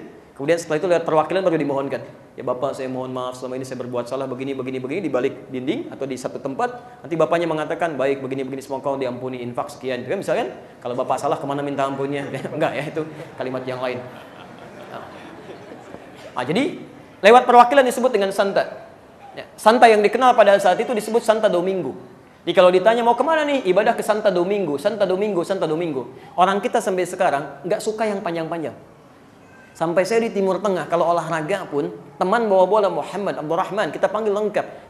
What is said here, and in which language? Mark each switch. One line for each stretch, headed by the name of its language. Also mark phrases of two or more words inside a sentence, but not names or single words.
Indonesian: Kemudian setelah itu lewat perwakilan baru dimohonkan. Ya Bapak, saya mohon maaf selama ini saya berbuat salah begini di balik dinding atau di satu tempat. Nanti Bapaknya mengatakan, baik begini semoga kau diampuni, infak sekian. Kan misalkan kalau Bapak salah kemana minta ampunnya? Enggak ya, itu kalimat yang lain. Nah, jadi lewat perwakilan disebut dengan santa. Ya, santa yang dikenal pada saat itu disebut Santa Domingo. Jadi kalau ditanya mau kemana nih, ibadah ke Santa Domingo, Santa Domingo, Santa Domingo. Orang kita sampai sekarang nggak suka yang panjang-panjang. Sampai saya di Timur Tengah, kalau olahraga pun, teman bawa bola Muhammad, Abdurrahman, kita panggil lengkap.